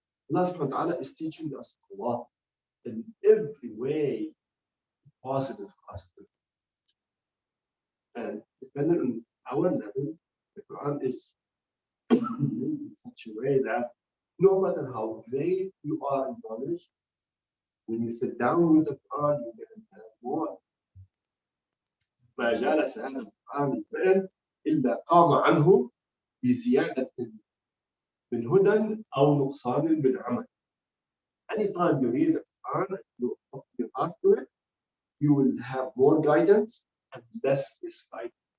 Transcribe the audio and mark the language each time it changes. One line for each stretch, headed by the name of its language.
English: Allah subhanahu wa ta'ala is teaching us a lot in every way positive positive. And depending on our level, the Quran is in such a way that no matter how great you are in knowledge, when you sit down with the Quran, you get more.
Arabic: ما جالس هذا القرآن الفعل إلا قام عنه بزيادة من هدى أو نقصان من عمل.
English: Anytime you read the Quran, you open your heart to it, you will have more guidance and less misguidance.